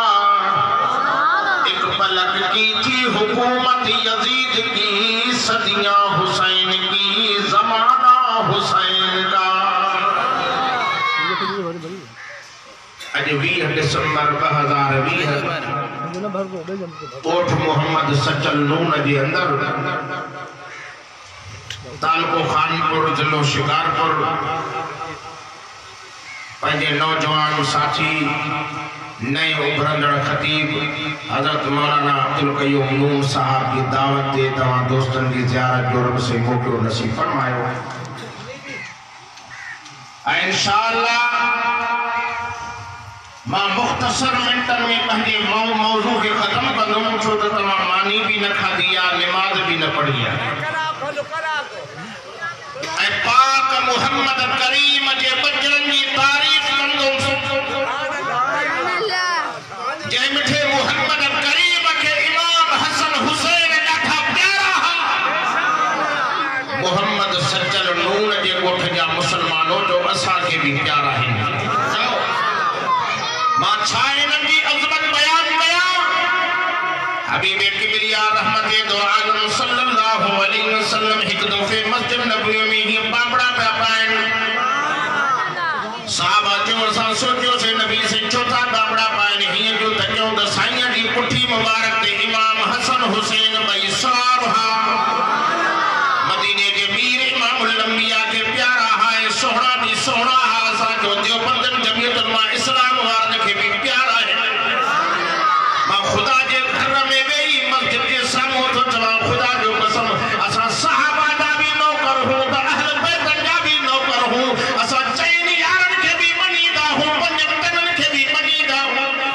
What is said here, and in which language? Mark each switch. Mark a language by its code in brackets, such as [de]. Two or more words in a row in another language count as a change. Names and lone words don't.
[ur] ایک پلک کی تھی حکومت یزید کی، صدیاں حسین کی زمانہ حسین کا. [sd] अज 20 दिसंबर 2020 कोठ मोहम्मद सचल नून जे अंदर तालको खानपुर जिलो शिकारपुर पंहिंजे नौजवान साथी नए उभरंदड़ खतीब हजरत मौलाना अब्दुल कयूम नून साहब की दावत दे तमाम दोस्तन की ज़ियारत जो रब से मौक़ो नसीब फरमायो। इंशाअल्लाह मां मुख्तसर मिनटन में पंहिंजे मौजू के खत्म कंदुमि, छो त तमाम मानी भी न खाधी आहे, नमाज भी न पढ़ी आहे। ऐं पाक मुहम्मद करीम जे बचड़नि जी तारीफ़ कंदुमि, जय मिठे मुहम्मद करीम के इमाम हसन हुसैन ॾाढा प्यारा हा। मोहम्मद सचल नून जे ॻोठ जा मुसलमानों जो असां के भी प्यारा है। मां छा इन्हनि जी अज़मत बयान कयां। हबीब किबरिया रहमत दो आलम [ar] صلى الله عليه وسلم [sd] हिक दफ़े मस्जिद नबवी में ही बाबड़ा पिया पाइनि। साहबा जो असां सोचियो से नबी से चौथा बाबड़ा पाइनि, हीअं जो त ॼो त साईं जी पुठी मुबारक ते इमाम हसन हुसैन ॿई सवार हा। मदीने जे मीर इमामुल अंबिया के प्यारा है, सोहणा भी सोहणा हा। असांजो देवबंदन जमियतुल मां इस्लाम वारनि खे भी प्यारा है। मां खुदा जे घर में वेही मस्जिद जे साम्हूं थो चवां, खुदा जो कसम असां सहाबा जा भी नौकर हूं त अहल बैत जा भी नौकर हूं। असां चइनि यारनि खे भी मञीदा हूं, पंज तननि खे भी मञीदा हूं।